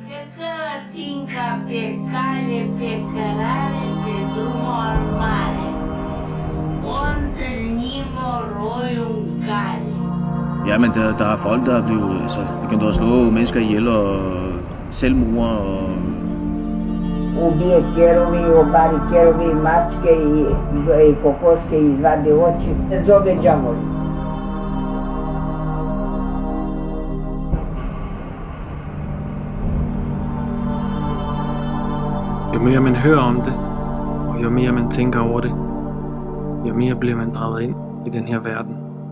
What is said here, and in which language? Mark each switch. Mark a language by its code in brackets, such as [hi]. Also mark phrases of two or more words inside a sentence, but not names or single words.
[da] Jamen, der er folk, der er blevet begyndt at slå mennesker ihjel og selvmord og... [sr] Ubije kerovi, obari kerovi, mačke i kokoške izvade oči, zove đavol. [da] Jo mere man hører om det, og jo mere man tænker over det, jo mere bliver man draget ind i den her verden.